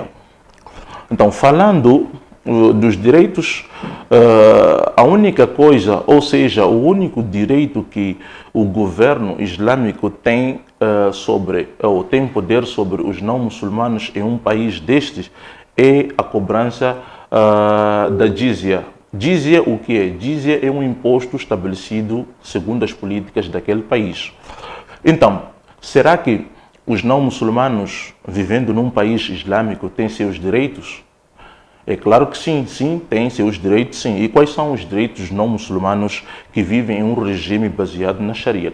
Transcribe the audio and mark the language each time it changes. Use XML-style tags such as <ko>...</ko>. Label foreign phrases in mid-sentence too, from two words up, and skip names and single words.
<pt>Então, falando dos direitos, a única coisa, ou seja, o único direito que o governo islâmico tem ou tem poder sobre os não muçulmanos em um país destes é a cobrança da jizya. Jizya o que é? Jizya é um imposto estabelecido segundo as políticas daquele país. Então, será que os não muçulmanos vivendo num país islâmico têm seus direitos? É claro que sim, têm seus direitos, sim. E quais são os direitos dos não muçulmanos que vivem em um regime baseado na Sharia?</pt>